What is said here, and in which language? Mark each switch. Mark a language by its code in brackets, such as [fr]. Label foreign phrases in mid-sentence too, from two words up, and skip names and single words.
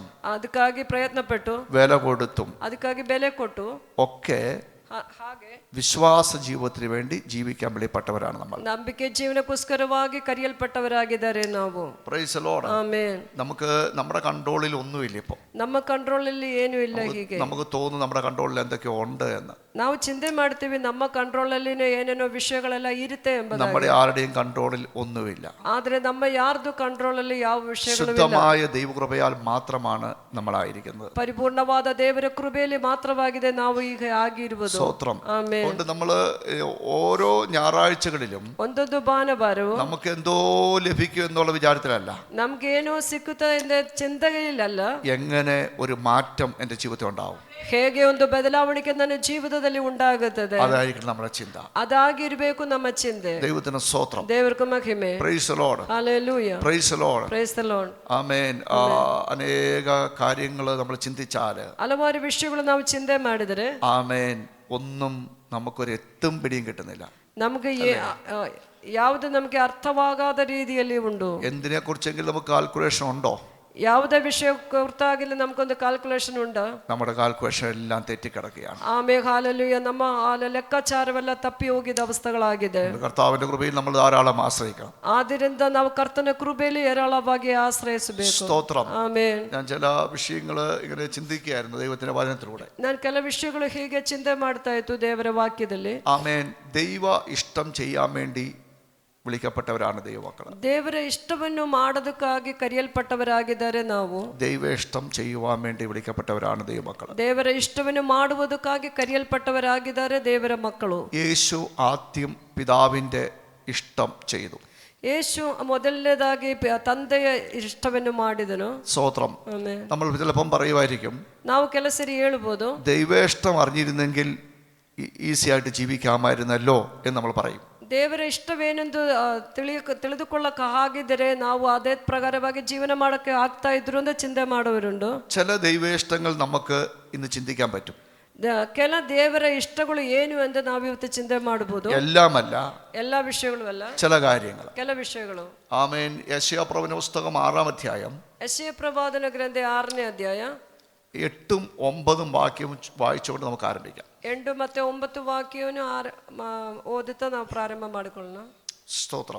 [kn] ಅದಕ್ಕಾಗಿ ಪ್ರಯತ್ನಪಟ್ಟು [ml] വില കൊടുത്തും [kn] ಅದಕ್ಕಾಗಿ ಬೆಲೆ ಕೊಟ್ಟು [ml] ഒക്കെ [kn] ಹಾಗೆ [ml] വിശ്വാസ ജീവിതത്തിന് വേണ്ടി ജീവിക്കാൻ വെളിപ്പെട്ടവരാണ് നമ്മൾ. [kn] ನಂಬಿಕೆ ಜೀವನಕ್ಕೋಸ್ಕರವಾಗಿ ಕರೆಯಲ್ಪಟ್ಟವರಾಗಿದ್ದಾರೆ ನಾವು. [en] Praise the Lord. [kn] ಆಮೆನ್. [ml] നമുക്ക് നമ്മുടെ കൺട്രോളിൽ ഒന്നുമില്ല. ഇപ്പോൾ [kn] ನಮ್ಮ ಕಂಟ್ರೋಲ್ ಅಲ್ಲಿ ಏನೂ ಇಲ್ಲ. ಹೀಗೆ [ml] നമുക്ക് തോന്നുന്നു നമ്മുടെ കൺട്രോളിൽ എന്തൊക്കെയോ ഉണ്ട് എന്ന്. [kn] ನಾವು ಚಿಂತೆ ಮಾಡ್ತೀವಿ ನಮ್ಮ ಕಂಟ್ರೋಲ್ ಅಲ್ಲಿ ಏನೇನೋ ವಿಷಯಗಳೆಲ್ಲ ಇರುತ್ತೆ ಎಂಬುದಾಗಿ. [ml] നമ്മുടെ ആരുടെയും കൺട്രോളിൽ ഒന്നുമില്ല. [kn] ಆದ್ರೆ ನಮ್ಮ ಯಾರ್ದು ಕಂಟ್ರೋಲ್ ಅಲ್ಲಿ ಯಾವ ವಿಷಯಗಳು ಇಲ್ಲ. [ml] ശുദ്ധമായ ദൈവകൃപയാൽ മാത്രമാണ് നമ്മളായിരിക്കുന്നത്. [kn] ಪರಿಪೂರ್ಣವಾದ ದೇವರ ಕೃಪೆಯಲ್ಲಿ ಮಾತ್ರವಾಗಿದೆ ನಾವು ಈಗ ಆಗಿರುವುದು. [ml] സ്തോത്രം. [kn] ಆಮೆನ್. [ml] അതുകൊണ്ട് നമ്മൾ ഓരോ ഞായറാഴ്ചകളിലും [kn] ಒಂದೊಂದು ಭಾನುವಾರವೂ [ml] നമുക്ക് എന്തോ ലഭിക്കും എന്നുള്ള വിചാരത്തിലല്ല, [kn] ನಮ್ಗೇನೋ ಸಿಕ್ಕುತ್ತೆ ಎಂದ ಚಿಂತೆಯಿಲ್ಲಲ್ಲ, [ml] എങ്ങനെ ഒരു മാറ്റം എൻ്റെ ജീവിതത്തിൽ ഉണ്ടാവും, [kn] ಹೇಗೆ ಒಂದು ಬದಲಾವಣೆ ನನ್ನ ಜೀವಿತದಲ್ಲಿ ಉಂಟಾಗುತ್ತದೆ, [ml] അതായിരിക്കും നമ്മുടെ ചിന്ത. [kn] ಅದಾಗಿರ್ಬೇಕು ನಮ್ಮ ಚಿಂತೆ. [ml] ദൈവത്തിന് സ്തോത്രം. [kn] ದೇವರಿಗೆ ಮಹಿಮೆ. [en] Praise the Lord. [ml] ഹല്ലേലൂയ. [en] Praise the Lord. Praise the Lord. [ml] ആമേൻ. അനേക കാര്യങ്ങൾ നമ്മൾ ചിന്തിച്ചാൽ, [kn] ಹಲವಾರು ವಿಷಯಗಳು ನಾವು ಚಿಂತೆ ಮಾಡಿದರೆ, [ml] ആമേൻ, ഒന്നും നമുക്കൊരു എത്തും പിടിയും കിട്ടുന്നില്ല. [kn] ನಮಗೆ ಯಾವುದು ನಮಗೆ ಅರ್ಥವಾಗದ ರೀತಿಯಲ್ಲಿ ಉಂಟು. [ml] എന്തിനെ കുറിച്ചെങ്കിലും നമുക്ക് കാൽക്കുലേഷൻ ഉണ്ടോ? [kn] ಯಾವುದೇ ವಿಷಯ ಕುರಿತಾಗಿಲ್ಲ ನಮ್ಗೊಂದು ಕ್ಯಾಲ್ಕುಲೇಷನ್ ಉಂಟಾ? [ml] നമ്മുടെ കാൽക്കുലേഷൻ എല്ലാം തെറ്റിക്കിടക്കുകയാണ്. [kn] ಆಮೇಲೆ ಹಾಲೆಲೂಯ, ನಮ್ಮ ಲೆಕ್ಕಾಚಾರವೆಲ್ಲ ತಪ್ಪಿ ಹೋಗಿದ ಅವಸ್ಥೆಗಳಾಗಿದೆ. [ml] കർത്താവിന്റെ കൃപയിൽ നമ്മൾ ധാരാളം ആശ്രയിക്കണം. [kn] ಆದ್ದರಿಂದ ನಾವು ಕರ್ತನ ಕೃಪೆಯಲ್ಲಿ ಹೇರಳವಾಗಿ ಆಶ್ರಯಿಸಬೇಕು. [ml] സ്തോത്രം. [kn] ಆಮೆನ್. [ml] ഞാൻ ചില വിഷയങ്ങൾ ഇങ്ങനെ ചിന്തിക്കുകയായിരുന്നു ദൈവത്തിന്റെ വചനത്തിലൂടെ. [kn] ನಾನು ಕೆಲ ವಿಷಯಗಳು ಹೀಗೆ ಚಿಂತೆ ಮಾಡ್ತಾ ಇತ್ತು ದೇವರ ವಾಕ್ಯದಲ್ಲಿ. [ml] ആമേൻ. ദൈവ ഇഷ്ടം ചെയ്യാൻ വേണ്ടി വിളിക്കപ്പെട്ടവരാണ് ദൈവമക്കൾ. [kn] ದೇವರ ಇಷ್ಟವನ್ನು ಮಾಡೋದಕ್ಕಾಗಿ ಕರೆಯಲ್ಪಟ್ಟವರಾಗಿದ್ದಾರೆ ನಾವು. [ml] ദൈവ ഇഷ്ടം ചെയ്യുവാൻ വേണ്ടി വിളിക്കപ്പെട്ടവരാണ് ദൈവമക്കൾ. [kn] ದೇವರ ಇಷ್ಟವನ್ನು ಮಾಡುವುದಕ್ಕಾಗಿ ಕರೆಯಲ್ಪಟ್ಟವರಾಗಿದ್ದಾರೆ ದೇವರ ಮಕ್ಕಳು. [ml] യേശു ആദ്യം പിതാവിന്റെ ഇഷ്ടം ചെയ്തു. [kn] യേശു ಮೊದಲನೇದಾಗಿ ತಂದೆಯ ಇಷ್ಟವನ್ನು ಮಾಡಿದನು. [ml] സ്തോത്രം. നമ്മൾ ചിലപ്പം പറയുമായിരിക്കും, [kn] ನಾವು ಕೆಲ ಸರಿ ಹೇಳ್ಬೋದು, [ml] ദൈവ ഇഷ്ടം അറിഞ്ഞിരുന്നെങ്കിൽ ഈസി ആയിട്ട് ജീവിക്കാമായിരുന്നല്ലോ എന്ന് നമ്മൾ പറയും. [kn] ದೇವರ ಇಷ್ಟವೇನೆಂದು ತಿಳಿದುಕೊಳ್ಳಕ್ಕೆ ಆಗಿದ್ದರೆ ನಾವು ಅದೇ ಪ್ರಕಾರವಾಗಿ ಜೀವನ ಮಾಡಕ್ಕೆ ಆಗ್ತಾ ಇದ್ರು ಅಂತ ಚಿಂತೆ ಮಾಡುವರುಂಟು. [ml] ചില ദൈവേഷ്ടങ്ങൾ നമുക്ക് ഇന്ന് ചിന്തിക്കാൻ പറ്റും. [kn] ಕೆಲ ದೇವರ ಇಷ್ಟಗಳು ಏನು ಎಂದು ನಾವು ಇವತ್ತು ಚಿಂತೆ ಮಾಡಬಹುದು. [ml] എല്ലാമല്ല, [kn] എല്ലാ വിഷಯಗಳು ಅಲ್ಲ, [ml] ചില കാര്യങ്ങൾ. [kn] ಕೆಲ ವಿಷಯಗಳು. [ml] ആമേൻ. യെശയ്യാപ്രവചന പുസ്തകം 6-ാം അധ്യായം, [kn] ಯೆಶಾಯ ಪ್ರವಾದನ ಗ್ರಂಥ 6ನೇ ಅಧ್ಯಾಯ [ml] 8ഉം 9ഉം വാക്യം വായിച്ചുകൊണ്ട് നമുക്ക് ആരംഭിക്കാം. [kn] 8 ಮತ್ತು 9 ವಾಕ್ಯವನ್ನು ಓದುತ್ತಾ ನಾವು ಪ್ರಾರಂಭ ಮಾಡಿಕೊಳ್ಳೋಣ. [ml] സ്തോത്രം.